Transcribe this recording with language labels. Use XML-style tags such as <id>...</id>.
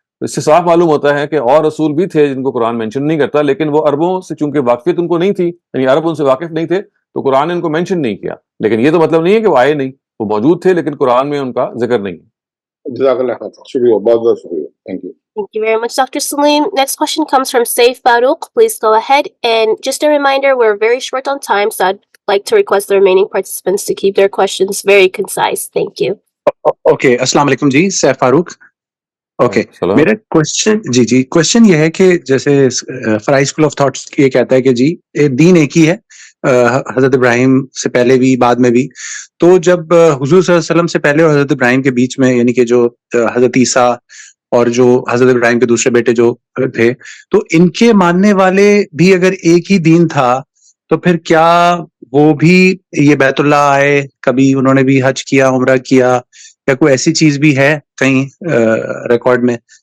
<hi>इससे साफ मालूम होता है कि और रसूल भी थे जिनको कुरान मेंशन नहीं करता, लेकिन वो अरबों से चूंकि वाकफियत उनको नहीं थी, यानी अरब उनसे वाकिफ नहीं थे, तो कुरान ने उनको मेंशन नहीं किया। लेकिन ये तो मतलब नहीं है कि वो आए नहीं, वो मौजूद थे, लेकिन कुरान में उनका जिक्र नहीं है। जज़ाकल्लाह खैर, शुक्रिया, बहुत-बहुत शुक्रिया।</hi> <en>Thank you. Thank you very much, Dr. Saleem. Next question comes from Saif Farouk. Please go ahead. And just a reminder, we're very short on time, so I'd like to request the remaining participants to keep their questions very concise. Thank you.</en> <hi>Okay, अस्सलाम वालेकुम जी, Saif Farooq. Okay, सलाम। मेरा question ये है कि जैसे fry school of thoughts ये कहता है कि जी दीन एक ही है, हजरत इब्राहिम से पहले भी बाद में भी। तो जब हुजूर सल्लल्लाहु अलैहि वसल्लम से पहले और हजरत इब्राहिम के बीच में, यानी कि जो हजरत ईसा और जो हजरत इब्राहिम के दूसरे बेटे जो थे, तो इनके मानने वाले भी अगर एक ही दीन था, तो फिर क्या वो भी ये बैतुल्लाह आए, कभी उन्होंने भी हज किया, उम्रा किया, या कोई ऐसी चीज भी है कहीं रिकॉर्ड में?</hi>